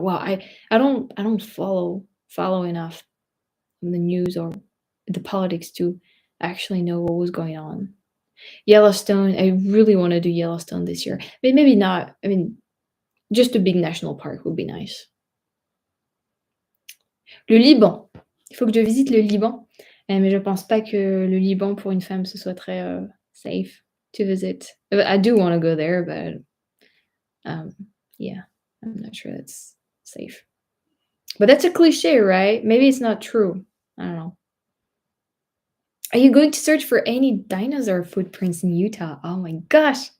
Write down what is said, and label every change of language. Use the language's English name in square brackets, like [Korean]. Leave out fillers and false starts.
[English] Well, I don't follow enough the news or the politics to actually know what was going on. Yellowstone, I really want to do Yellowstone this year. Maybe not. I mean, just a big national park would be nice. [French] Le Liban. Il faut que je visite le Liban, mais je pense pas que le Liban pour une femme ce soit très [English] safe to visit. I do want to go there, but um, yeah, I'm not sure that's safe. But that's a cliche, right? Maybe it's not true. I don't know. Are you going to search for any dinosaur footprints in Utah? Oh my gosh.